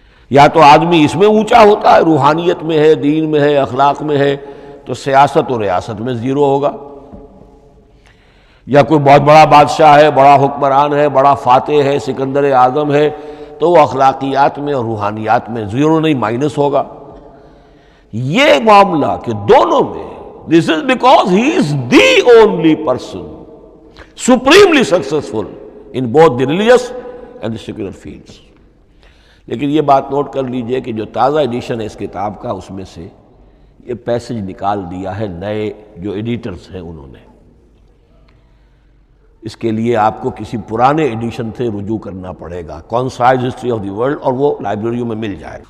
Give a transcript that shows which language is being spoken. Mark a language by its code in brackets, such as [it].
[ur] یا تو آدمی اس میں اونچا ہوتا ہے، روحانیت میں ہے، دین میں ہے، اخلاق میں ہے، تو سیاست اور ریاست میں زیرو ہوگا. یا کوئی بہت بڑا بادشاہ ہے، بڑا حکمران ہے، بڑا فاتح ہے، سکندر اعظم ہے، تو وہ اخلاقیات میں اور روحانیات میں زیرو نہیں، مائنس ہوگا. یہ معاملہ کہ دونوں میں [en] this is because he is the only person supremely successful in both the religious and the secular fields. [ur] لیکن یہ بات نوٹ کر لیجئے کہ جو تازہ ایڈیشن ہے اس کتاب کا، اس میں سے یہ پیسج نکال دیا ہے نئے جو ایڈیٹرز ہیں انہوں نے. اس کے لیے آپ کو کسی پرانے ایڈیشن سے رجوع کرنا پڑے گا، concise history of the world, اور وہ لائبریریوں میں مل جائے.